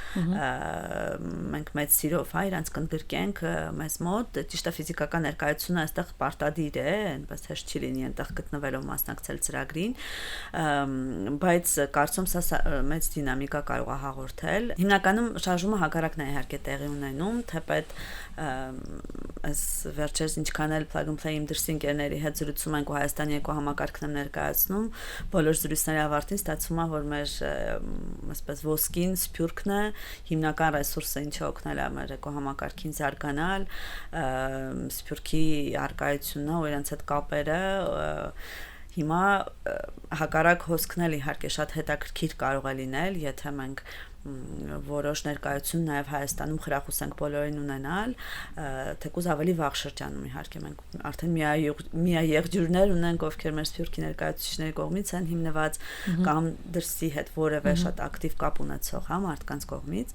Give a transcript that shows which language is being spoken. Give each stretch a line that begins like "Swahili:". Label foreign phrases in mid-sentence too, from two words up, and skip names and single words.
Armenian: մենք մեծ սիրով իրանց կընդգրկենք մեզ մոտ, ճիշտ է ֆիզիկական ներկայությունը այստեղ պարտադիր է, այնպես հեշտ չի լինի այնտեղ գտնվելով մասնակցել ծրագրին, բայց կարծում սա մեծ դինամիկա կարող է հաղորդել։ Հիմնականում շարժումը հակառակն է իհարկե տեղի ունենում, թեպետ այս վերջերս ինչքան էլ
English: plug and play
Armenian: իմ դրսի ընկերների հետ զրուցում ենք ու Հայաստանի երկու համակարգն եմ ներկայացնում, բոլոր զրույցների ավարտին ստացվում է, որ մեր այսպես ոսկին Սփյուռքն է, հիմնական ռեսուրսը, ինչը օգնել է մեր երկու համակարգին զարգանալ, Սփյուռքի արկայությունն ու իրենց հետ կապերը հիմա հակառակ հոսքն էլ իհարկե շատ հետաքրքիր կարող է լինել, եթե մենք որոշ ներկայություն նաև Հայաստանում խրախուսենք բոլորին ունենալ, թեկուզ ավելի վաղ շրջանում իհարկե մենք արդեն միաեղջյուրներ ունենք, ովքեր մեր Սփյուռքի ներկայացուցիչների կողմից են հիմնված կամ դրսի հետ որևէ շատ ակտիվ կապ ունեցող հա մարդկանց կողմից։